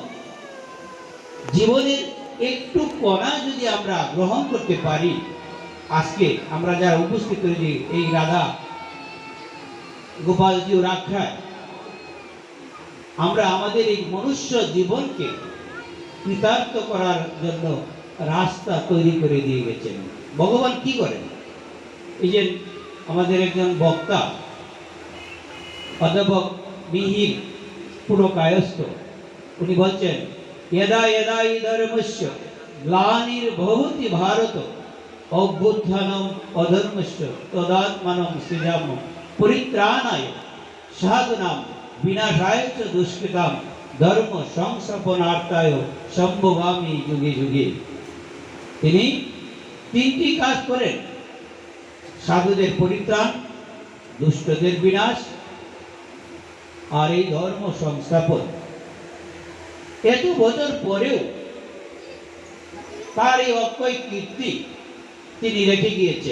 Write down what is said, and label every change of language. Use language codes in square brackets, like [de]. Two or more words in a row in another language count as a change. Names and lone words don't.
[bn] জীবনের একটু কণা যদি আমরা গ্রহণ করতে পারি, আজকে আমরা যারা উপস্থিত হয়েছি এই রাধা গোপালজি রাখায়, আমরা আমাদের এই মনুষ্য জীবনকে কৃতার্থ করার জন্য রাস্তা তৈরি করে দিয়ে গেছেন। ভগবান কি করেন? এই যে আমাদের একজন বক্তা অধ্যাপক মিহির পুরকায়স্থ, উনি বলছেন, [sa] यदा यदा हि धर्मस्य ग्लानिर्भवति भारत अभ्युत्थानम् अधर्मस्य तदात्मानं सृजामः परित्राणाय साधूनां विनाशाय च दुष्कृतां धर्म संस्थापनार्थाय সম্ভবামি যুগে যুগে। [bn] তিনি তিনটি কাজ করেন: সাধুদের পরিত্রাণ, দুষ্টদের বিনাশ, আর এই ধর্ম সংস্থাপন। এত বছর পরেও তার এই অক্ষয় কীর্তি তিনি রেখে গিয়েছেন।